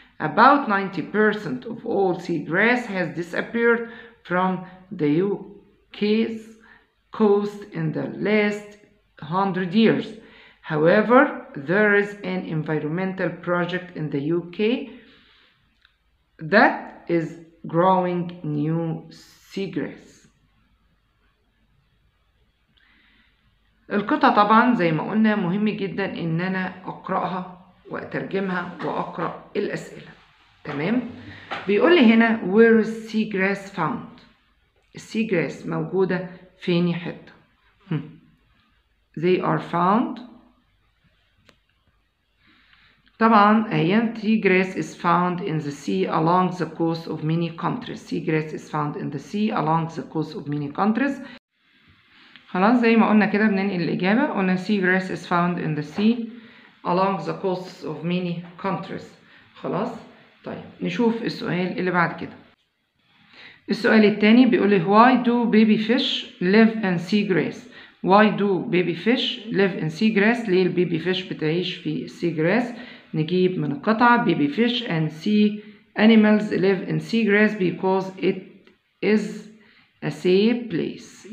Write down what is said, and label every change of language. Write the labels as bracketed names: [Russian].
[English] About 90% of all seagrass has disappeared from the UK's coast in the last 100 years. However, there is an environmental project in the UK that is growing new seagrass. [Arabic] القطعة طبعا زي ما قلنا مهم جدا ان انا اقرأها واترجمها واقرأ الاسئلة. تمام. بيقول لي هنا [English] where is seagrass found؟ [Arabic] السيجراس موجودة فين حتة؟ [English] They are found [Arabic] طبعا أيام [English] seagrass is found in the sea along the coast of many countries. Seagrass is found in the sea along the coast of many countries. [Arabic] خلاص زي ما قلنا كده بننقل الإجابة. قلنا [English] seagrass is found in the sea along the coasts of many countries. [Arabic] خلاص. طيب نشوف السؤال اللي بعد كده. السؤال التاني بيقول لي [English] why do baby fish live in seagrass? Why do baby fish live in seagrass؟ [Arabic] ليه البيبي فيش بتعيش في [English] seagrass؟ [Arabic] نجيب من القطعة [English] baby fish and sea animals live in seagrass because it is a safe place.